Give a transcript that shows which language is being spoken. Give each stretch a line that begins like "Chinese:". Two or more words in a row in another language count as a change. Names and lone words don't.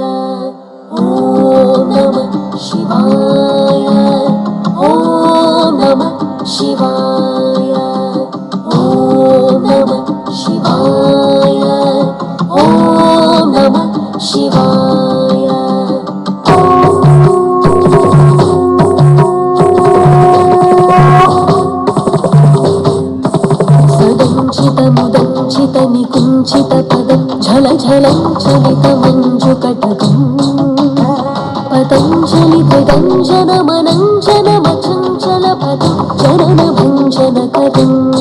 Sanskrit: ஓம் நம சிவாய. ஓம் நம சிவாய. ஓம் நம சிவாய. ஓம் நம சிவாய. సదంచిత నికుంచిత పదం ఝల ఝలం చలిత మంజు కటకం పతంజలి పదంజన మనంజన మచంచల పదం చరణ భంజన కదం